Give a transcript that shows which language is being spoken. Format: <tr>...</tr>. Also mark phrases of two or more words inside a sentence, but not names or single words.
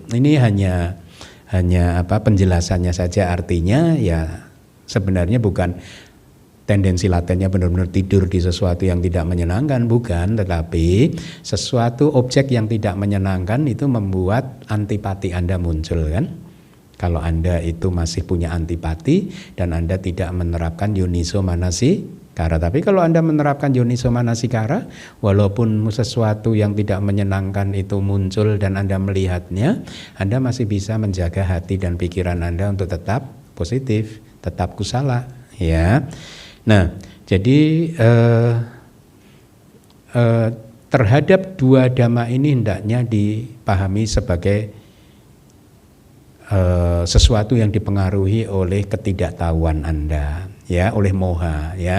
<id>Ini hanya penjelasannya saja, artinya ya sebenarnya bukan tendensi latennya benar-benar tidur di sesuatu yang tidak menyenangkan, bukan, tetapi sesuatu objek yang tidak menyenangkan itu membuat antipati Anda muncul kan. Kalau Anda itu masih punya antipati dan Anda tidak menerapkan</id> <pi>yoniso manasikara.</pi> <id>Tapi kalau Anda menerapkan</id> <pi>yoniso manasikara,</pi> <id>walaupun sesuatu yang tidak menyenangkan itu muncul dan Anda melihatnya, Anda masih bisa menjaga hati dan pikiran Anda untuk tetap positif, tetap kusala, ya. Nah, jadi terhadap dua dhamma ini hendaknya dipahami sebagai sesuatu yang dipengaruhi oleh ketidaktahuan Anda, ya, oleh moha, ya.</id>